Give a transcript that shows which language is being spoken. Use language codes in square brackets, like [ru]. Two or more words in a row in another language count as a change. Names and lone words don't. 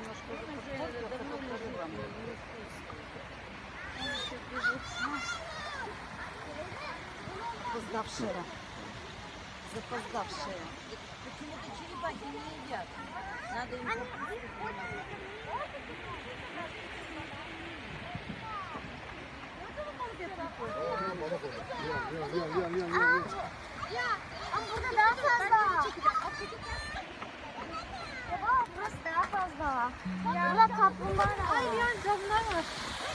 [ru] Запоздавшая. Запоздавшая. Почему-то черепахи не едят. Надо им капусту. [tr] Burada daha fazla. Burası daha fazla. Burada kaplumbağalar var. Hayır ya, kaplumbağalar var.